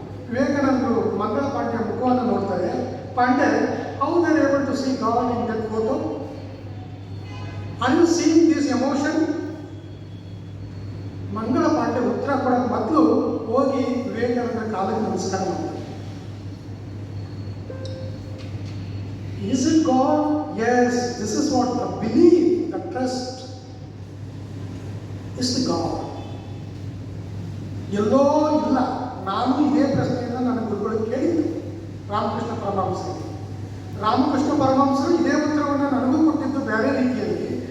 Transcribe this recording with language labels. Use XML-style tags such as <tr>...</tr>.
<kn>ವಿವೇಕಾನಂದರು ಮಂಗಳ ಪಾಂಡೆ ಮುಖವನ್ನು ನೋಡ್ತಾರೆ.</kn> <en>Pandey, how they are able to see God in that photo? Are you seeing this emotion?</en> <kn>ಮಂಗಳ ಪಾಂಡೆ ಉತ್ತರ ಕೊಡೋಕೆ ಮೊದಲು ಹೋಗಿ ವಿವೇಕಾನಂದ ಕಾಲಿಗೆ ನಮಸ್ಕಾರ ಮಾಡ್ತಾರೆ.</kn> <en>Is it God? Yes, this is what the belief, the trust is the God.</en> <kn>ಎಲ್ಲೋ ಇಲ್ಲ. ನಾನು ಇದೇ ಪ್ರಶ್ನೆಯನ್ನು ನನ್ನ ಗುರುಗಳು ಕೇಳಿದ್ದೆ, ರಾಮಕೃಷ್ಣ ಪರಮಹಂಸರಿಗೆ. ರಾಮಕೃಷ್ಣ ಪರಮಹಂಸರು ಇದೇ ಉತ್ತರವನ್ನು ನನಗೂ ಕೊಟ್ಟಿದ್ದು ಬೇರೆ ರೀತಿಯಲ್ಲಿ.</kn>